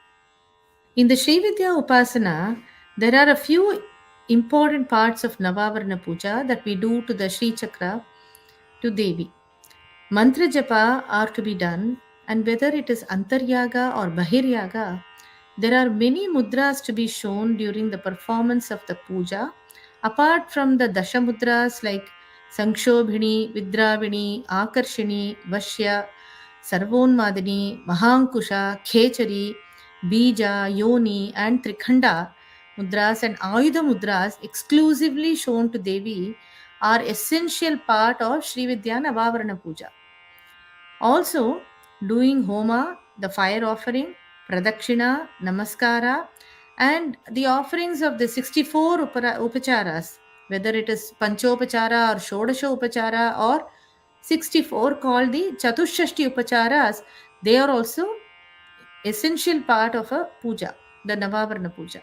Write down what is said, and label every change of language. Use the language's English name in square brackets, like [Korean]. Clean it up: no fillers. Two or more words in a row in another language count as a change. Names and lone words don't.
[English] In the Srividya Upasana, there are a few important parts of Navavarana Puja that we do to the Sri Chakra to Devi. [Sanskrit] Mantra japa [English] are to be done, and whether it is Antaryaga or Bahiryaga, there are many mudras to be shown during the performance of the puja, apart from the Dasha mudras like Saṅkṣobhini, Vidravini, Akarshini, Vashya, Sarvonmadini, Mahankusha, Khechari, Bija, Yoni, and Trikhanda mudras and Ayudha mudras exclusively shown to Devi are essential part of Srividya Navavarana Puja. Also, doing homa, the fire offering, pradakṣiṇa, namaskara, and the offerings of the 64 upacharas, whether it is panchopachara or [Sanskrit] shodasha upachara [English] or 64 called the [Sanskrit] chatushashti upacharas, [English] they are also essential part of a puja, the Navavarana Puja.